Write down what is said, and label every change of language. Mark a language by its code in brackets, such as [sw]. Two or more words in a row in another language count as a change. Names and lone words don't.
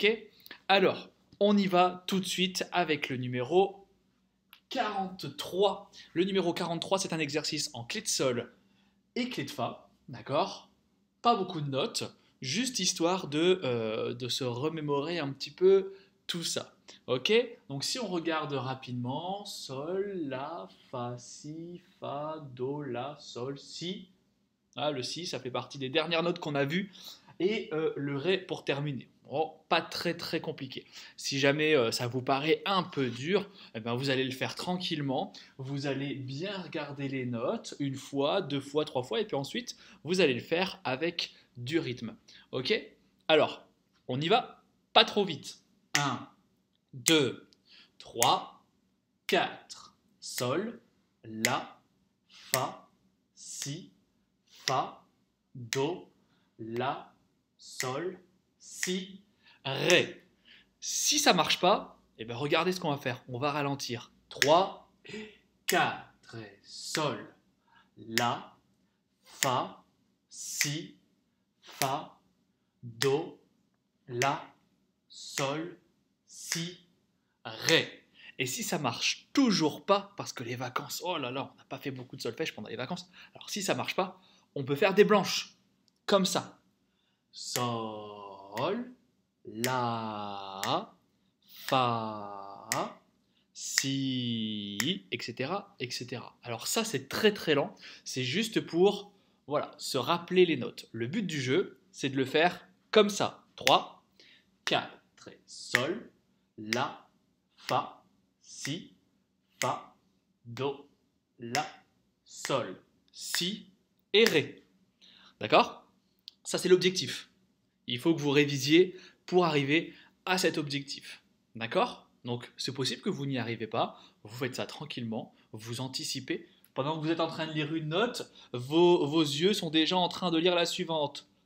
[fr] Alors, on y va tout de suite avec le numéro 43. Le numéro 43, c'est un exercice en clé de sol et clé de fa. D'accord? Pas beaucoup de notes, juste histoire de se remémorer un petit peu tout ça. Ok? Donc si on regarde rapidement, sol, la, fa, si, fa, do, la, sol, si. Ah, le si, ça fait partie des dernières notes qu'on a vues. Et le ré pour terminer. Oh, pas très compliqué. Si jamais ça vous paraît un peu dur, vous allez le faire tranquillement. Vous allez bien regarder les notes une fois, deux fois, trois fois, et puis ensuite vous allez le faire avec du rythme. Ok? Alors, on y va, pas trop vite. Un, 2, 3, 4. Sol, la, fa, si, fa, do, la, sol, si, ré. Si ça marche pas, regardez ce qu'on va faire. On va ralentir. 3, 4, et sol, la, fa, si, fa, do, la, sol, si, ré. Et si ça marche toujours pas, parce que les vacances, oh là là, on n'a pas fait beaucoup de solfège pendant les vacances, alors si ça marche pas, on peut faire des blanches, comme ça. Sol, la, fa, si, etc. Alors ça, c'est très lent, c'est juste pour voilà, se rappeler les notes. Le but du jeu, c'est de le faire comme ça. 3, 4, et sol, la, fa, si, fa, do, la, sol, si et ré. D'accord? Ça, c'est l'objectif. Il faut que vous révisiez pour arriver à cet objectif. D'accord? Donc, c'est possible que vous n'y arrivez pas. Vous faites ça tranquillement. Vous anticipez. Pendant que vous êtes en train de lire une note, vos yeux sont déjà en train de lire la suivante.